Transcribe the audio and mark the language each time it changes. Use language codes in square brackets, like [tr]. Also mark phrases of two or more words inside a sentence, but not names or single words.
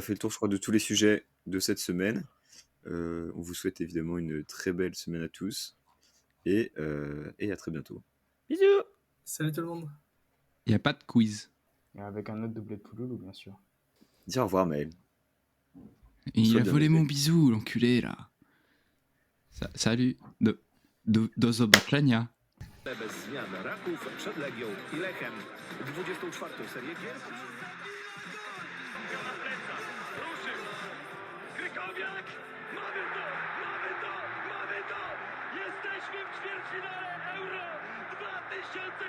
[fr] a fait le tour, je crois, de tous les sujets de cette semaine. On vous souhaite évidemment une très belle semaine à tous et à très bientôt. Bisous. Salut tout le monde. Il n'y a pas de quiz. Et avec un autre doublé de Pouloulou, bien sûr. Dis au revoir, Maël. Et il Sois a bien volé élevé. mon bisou, l'enculé, là. Salut. [pl] Do zobaczenia. Bez zmian Raków przed Legią i Lechem. 24. serię gier. Na plecach, ruszył. Krykowiak, mamy to, mamy to, mamy to. Jesteśmy w ćwierćfinale Euro 2016.